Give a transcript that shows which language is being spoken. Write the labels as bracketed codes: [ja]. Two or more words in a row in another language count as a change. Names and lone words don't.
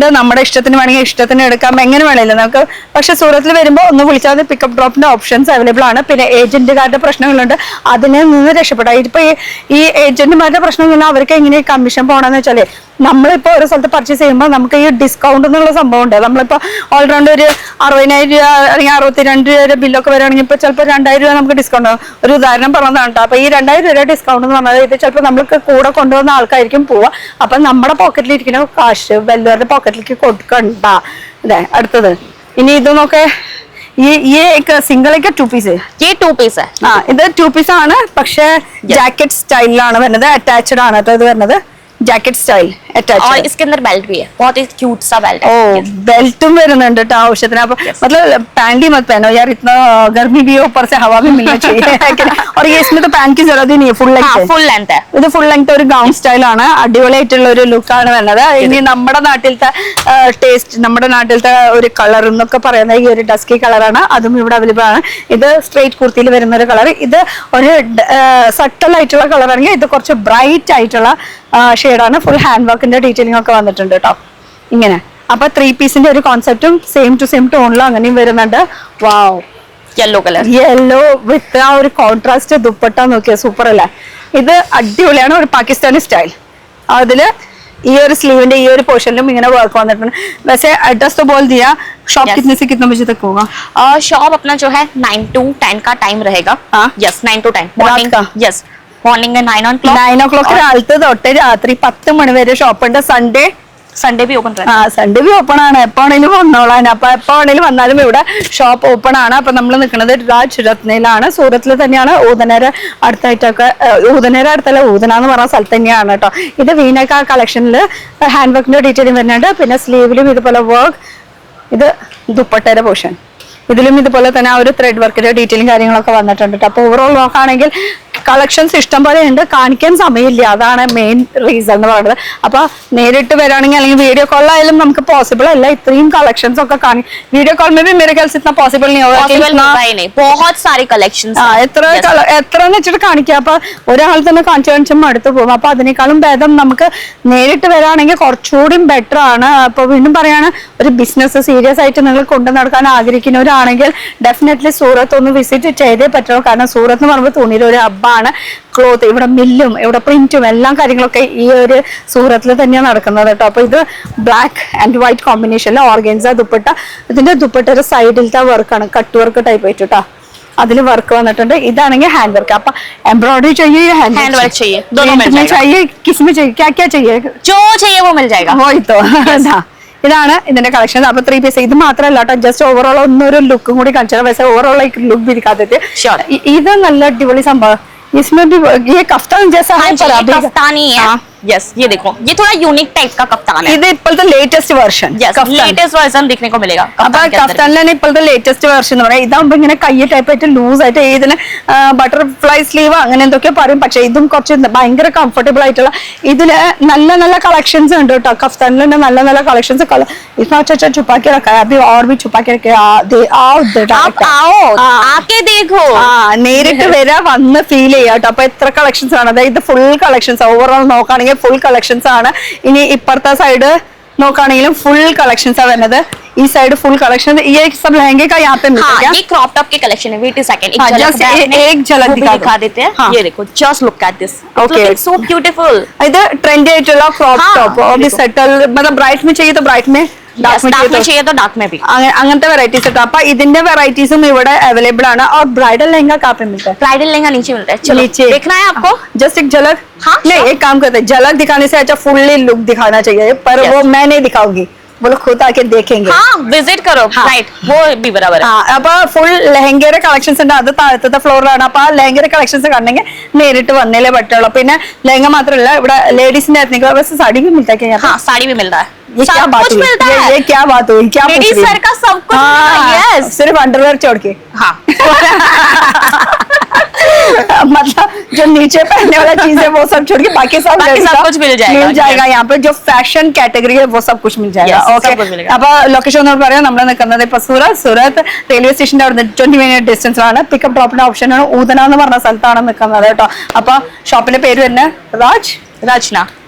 [ml] നമ്മുടെ ഇഷ്ടത്തിന് വേണമെങ്കിൽ ഇഷ്ടത്തിന് എടുക്കാം, എങ്ങനെ വേണമല്ലോ നമുക്ക്. പക്ഷെ സൂറത്തിൽ വരുമ്പോൾ ഒന്ന് വിളിച്ചാൽ മതി. [en] pickup drop-ന്റെ options available [ml] ആണ്. പിന്നെ ഏജന്റുകാരുടെ പ്രശ്നങ്ങളുണ്ട്, അതിനെ നിന്ന് രക്ഷപ്പെടാം. ഇപ്പൊ ഈ ഏജന്റുമാരുടെ പ്രശ്നം എന്ന് പറഞ്ഞാൽ അവർക്ക് എങ്ങനെ കമ്മീഷൻ പോകണമെന്ന് വെച്ചാല്, നമ്മളിപ്പോ ഒരു സ്ഥലത്ത് പർച്ചേസ് ചെയ്യുമ്പോൾ നമുക്ക് ഈ ഡിസ്കൗണ്ട് എന്നുള്ള സംഭവം ഉണ്ട്. നമ്മളിപ്പോ ഓൾറൗണ്ട് ഒരു 60,000 രൂപ അല്ലെങ്കിൽ 62 രൂപ ബില്ലൊക്കെ വരികയാണെങ്കിൽ ഇപ്പൊ ചിലപ്പോൾ 2,000 രൂപ നമുക്ക് ഡിസ്കൗണ്ട്. ഒരു ഉദാഹരണം പറഞ്ഞതാണ് കേട്ടോ. അപ്പൊ ഈ 2,000 രൂപ ഡിസ്കൗണ്ട് എന്ന് പറഞ്ഞാൽ ഇത് ചിലപ്പോൾ നമ്മൾക്ക് കൂടെ കൊണ്ടുവന്ന ആൾക്കായിരിക്കും പോവുക. അപ്പൊ നമ്മുടെ പോക്കറ്റിലിരിക്കുന്ന കാശ് വല്ലവരുടെ പോക്കറ്റിലേക്ക് കൊടുക്കണ്ട. അതെ. അടുത്തത് ഇനി ഇത് നോക്കെ. [hi] ये एक सिंगल है क्या 2 पीस है? ये 2 पीस है. [ml] हाँ ഇത് 2 പീസ് ആണ്. പക്ഷെ [en] jacket style-ലാണ് [ml] വരുന്നത്. അറ്റാച്ച്ഡ് ആണ് കേട്ടോ ഇത് വരുന്നത്. [en] jacket style [hi] और इसके अंदर बेल्ट भी है. बहुत ही क्यूट सा बेल्ट है. [ml] ओ बेल्टुം വരുന്നുണ്ട് കേട്ടോ ആവശ്യത്തിന്. [hi] അപ്പൊ मतलब पैंट ही मत पहनो यार, इतना गर्मी भी है, ऊपर से हवा भी मिलना चाहिए. और ये इसमें तो पैंट की जरूरत ही नहीं है. [en] full length, full length है. [ml] ഇത് [en] full length [ml] ഒരു [en] gown style [ml] ആണ്. അടിപൊളിയായിട്ടുള്ള ഒരു ലുക്കാണ് വരുന്നത്. ഇനി നമ്മുടെ നാട്ടിലത്തെ ടേസ്റ്റ്, നമ്മുടെ നാട്ടിലത്തെ ഒരു കളർ എന്നൊക്കെ പറയുന്നത് ഈ ഒരു [en] dusky colour-ആണ്. [ml] അതും ഇവിടെ അവൈലബിൾ ആണ്. ഇത് സ്ട്രേറ്റ് കുർത്തിയിൽ വരുന്ന ഒരു കളർ. ഇത് ഒരു സട്ടൽ ആയിട്ടുള്ള കളർ ആണെങ്കിൽ ഇത് കുറച്ച് ബ്രൈറ്റ് ആയിട്ടുള്ള ഷെയ്ഡാണ്. [en] full hand work-ന്റെ detailing [ml] ഒക്കെ വന്നിട്ടുണ്ട് കേട്ടോ ഇങ്ങനെ. അപ്പൊ 3 പീസിന്റെ ഒരു കോൺസെപ്റ്റും [en] same to same tone-ലും [ml] അങ്ങനെയും വരുന്നുണ്ട്. വാവ്, [en] yellow colour. yellow with [ml] ആ ഒരു കോൺട്രാസ്റ്റ് ദുപ്പട്ട നോക്കിയ സൂപ്പർ അല്ലേ. ഇത് അടിപൊളിയാണ്. ഒരു പാകിസ്ഥാനി സ്റ്റൈൽ. അതില് ഈ ഒരു സ്ലീവിന്റെ ഈ ഒരു പോർഷനിലും ഇങ്ങനെ വർക്ക് വന്നിട്ടുണ്ട്. [hi] वैसे एड्रेस तो बोल दिया. शॉप कितने से कितने बजे तक होगा? शॉप अपना जो है 9 to 10 का टाइम रहेगा. [en] yes 9 to 10 morning का. yes morning में 9 o'clock. [ml] 9 o'clock രാവിലത്തെ തൊട്ട് രാത്രി 10 മണി വരെ ഷോപ്പ് ഉണ്ട്. [hi] संडे भी ओपन रहता है. [ml] സൺഡേ ബി ഓപ്പൺ ആണ്. എപ്പോ വേണേലും വന്നോളാൻ. അപ്പൊ എപ്പോ വേണേലും വന്നാലും ഇവിടെ ഷോപ്പ് ഓപ്പൺ ആണ്. അപ്പൊ നമ്മൾ നിൽക്കുന്നത് രാജ് രത്നയിലാണ്. സൂറത്തിൽ തന്നെയാണ്. ഊതനേര അടുത്തായിട്ടൊക്കെ, ഊതനേര അടുത്തല്ല, ഊതന എന്ന് പറഞ്ഞ സ്ഥലത്ത് തന്നെയാണ് കേട്ടോ. ഇത് വീനക്ക കളക്ഷനിൽ ഹാൻഡ് വർക്കിന്റെ ഡീറ്റെയിലും വരുന്നുണ്ട്. പിന്നെ സ്ലീവിലും ഇതുപോലെ വർക്ക്. ഇത് ദുപ്പട്ടയുടെ പോർഷൻ. ഇതിലും ഇതുപോലെ തന്നെ ആ ഒരു ത്രെഡ് വർക്കിന്റെ ഡീറ്റെയിലും കാര്യങ്ങളൊക്കെ വന്നിട്ടുണ്ട്. അപ്പൊ ഓവറോൾ നോക്കുകയാണെങ്കിൽ കളക്ഷൻസ് ഇഷ്ടം പോലെ ഉണ്ട്. കാണിക്കാൻ സമയമില്ല, അതാണ് മെയിൻ റീസൺ എന്ന് പറയുന്നത്. അപ്പൊ നേരിട്ട് വരാണെങ്കിൽ അല്ലെങ്കിൽ വീഡിയോ കോളിലായാലും നമുക്ക് പോസിബിൾ അല്ല ഇത്രയും കളക്ഷൻസ് ഒക്കെ കാണിക്കും. [en] video call [hi] में भी मेरे ख्याल से इतना पॉसिबल नहीं होगा. नहीं, बहुत सारी कलेक्शंस. [ml] എത്ര വെച്ചിട്ട് കാണിക്കുക. അപ്പൊ ഒരാൾ തന്നെ കാണിച്ചു അടുത്ത് പോകും. അപ്പൊ അതിനേക്കാളും ഭേദം നമുക്ക് നേരിട്ട് വരാണെങ്കിൽ കുറച്ചുകൂടി ബെറ്റർ ആണ്. അപ്പൊ വീണ്ടും പറയാണ്, ഒരു [en] business serious [ml] ആയിട്ട് നിങ്ങൾ കൊണ്ടു നടക്കാൻ ആഗ്രഹിക്കുന്നവരാണെങ്കിൽ ഡെഫിനറ്റ്ലി സൂറത്ത് ഒന്ന് വിസിറ്റ് ചെയ്തേ പറ്റുള്ളൂ. കാരണം സൂറത്ത് എന്ന് പറയുമ്പോൾ തുണിയുടെ ഒരു ഹബ്ബാണ്. ക്ലോത്ത് ഇവിടെ മില്ലും ഇവിടെ പ്രിന്റും എല്ലാ കാര്യങ്ങളൊക്കെ ഈ ഒരു സൂറത്തിൽ തന്നെയാണ് നടക്കുന്നത് കേട്ടോ. അപ്പൊ ഇത് [en] black and white combination-ഇൽ [ml] ഓർഗൻസ ദുപ്പട്ട. ഇതിന്റെ ദുപ്പട്ടയുടെ സൈഡിലത്തെ വർക്കാണ്, [en] cut work type [ml] ആയിട്ട് കേട്ടോ. അതിൽ വർക്ക് വന്നിട്ടുണ്ട്. ഇതാണെങ്കിൽ [en] hand work. [ml] അപ്പൊ എംബ്രോയിഡറി [hi] चाहिए, हैंड वर्क चाहिए, दोनों मिल जाएगा. चाहिए, किसमें चाहिए, क्या क्या चाहिए, जो चाहिए वो मिल जाएगा. वही तो. [ml] ഇതാണ് ഇതിന്റെ കളക്ഷൻ. അപ്പൊ 3 പീസ്. ഇത് മാത്രമല്ല കേട്ടോ, [en] just overall [ml] ഒന്നൊരു ലുക്കും കൂടി കാണിച്ചാൽ പക്ഷേ [en] overall look [hi] भी दिखा देते. [ml] ഇത് നല്ല അടിപൊളി സംഭവം. [hi] इसमें भी ये कफ्तान जैसा है पर अभी कफ्तानी है. यस ये देखो, ये थोड़ा यूनिक टाइप का कफ्तान है. [ml] ഇത് ഇപ്പോഴത്തെ [en] latest version. latest version [hi] देखने को मिलेगा. [ml] അപ്പൊ കഫ്താനിലാണ് ഇപ്പോഴത്തെ [en] latest version [ml] എന്ന് പറയാം. ഇതാകുമ്പോ ഇങ്ങനെ കൈ ടൈപ്പ് ആയിട്ട് ലൂസ് ആയിട്ട് ഇതിന് [en] butterfly sleeve [ml] അങ്ങനെ എന്തൊക്കെയോ പറയും. പക്ഷെ ഇതും കുറച്ച് ഭയങ്കര കംഫർട്ടബിൾ ആയിട്ടുള്ള ഇതില് നല്ല നല്ല കളക്ഷൻസ് ഉണ്ട് കേട്ടോ. കഫ്താനിൽ തന്നെ നല്ല നല്ല കളക്ഷൻസ്. [hi] इसमें अच्छा छुपा के रखा है, अभी और भी छुपा के रखे. आके देखो. [ml] നേരിട്ട് വരാ, വന്ന് ഫീൽ ചെയ്യാം കേട്ടോ. അപ്പൊ എത്ര കളക്ഷൻസ് ആണ്. അതായത് [en] full collections overall [ml] നോക്കുകയാണെങ്കിൽ [en] full collections [ml] ആണ്. ഇനി ഇപ്പുറത്തെ സൈഡ് നോക്കുകയാണെങ്കിലും [en] full collections [ml] ആണ് വരുന്നത് ഈ സൈഡ് [en] full collection [hi] ये सब लहंगे का यहाँ पे मिलता है क्या हाँ, ये [en] crop top [hi] की कलेक्शन है। [en] wait a second, [hi] हाँ, just एक झलक दिखा देते हैं। हाँ। ये देखो, [en] just look at this, Okay. so beautiful. [ml] ഇത് ട്രെൻഡി ആയിട്ടുള്ള ക്രോപ്പ് [hi] हाँ, ടോപ്പ് और भी സെറ്റൽ मतलब ब्राइट में चाहिए तो ब्राइट में डार्क में डार्क में चाहिए चाहिए तो डार्क में भी। [ml] तो അങ്ങനത്തെ വെറൈറ്റീസ് കേട്ടോ അപ്പൊ ഇതിന്റെ വെറൈറ്റീസും ഇവിടെ അവൈलेबल ആണ് [hi] और ब्राइडल लहंगा कहाँ पे मिलता है ब्राइडल लहंगा नीचे मिलता है। चलो नीचे देखना है आपको। जस्ट एक झलक हाँ, नहीं sure. एक काम करते हैं झलक दिखाने से अच्छा फुल्ली लुक दिखाना चाहिए पर Yes. वो मैं नहीं दिखाऊंगी वो लोग खुद आके देखेंगे हाँ, विजिट करो। हाँ. राइट, वो भी बराबर है। [ml] ആ അപ്പൊ ഫുൾ ലെഹങ്കയുടെ കളക്ഷൻസ് ഉണ്ട് അത് താഴത്തെ ഫ്ലോറിലാണ് അപ്പൊ ആ ലെഹങ്കയുടെ കളക്ഷൻസ് കാണണമെങ്കിൽ നേരിട്ട് വന്നേലേ പറ്റുള്ളൂ പിന്നെ ലെഹങ്ക മാത്രമല്ല ഇവിടെ ലേഡീസിന്റെ [hi] बस साड़ी भी मिलता है क्या यहाँ पे? हाँ, साड़ी भी मिलता है। ये क्या सब बात कुछ हुई मिलता है। ये क्या बात हुई क्या पूछ लेडीज रही वेयर है? का सब कुछ मिलता है। हाँ, यस, सिर्फ अंडरवेयर छोड़ के हाँ। मतलब जो नीचे पहनने वाला चीज है वो सब छोड़ के बाकी सब बाकी सब लड़का कुछ मिल जाएगा। मिल जाएगा यहाँ पे जो फैशन कैटेगरी है वो सब कुछ मिल जाएगा Yes, ओके सब कुछ मिलेगा। [ml] അപ്പൊ ലൊക്കേഷൻ എന്ന് പറയാം നമ്മൾ നിൽക്കുന്നത് ഇപ്പൊ സൂറത്ത് റെയിൽവേ സ്റ്റേഷന്റെ അവിടെ 20 മിനിറ്റ് ഡിസ്റ്റൻസിലാണ് [en] pickup drop-ന്റെ option [ml] ആണ് ഊതന എന്ന് പറഞ്ഞ സ്ഥലത്താണ് നിൽക്കുന്നത് കേട്ടോ അപ്പൊ ഷോപ്പിന്റെ പേര് തന്നെ रचना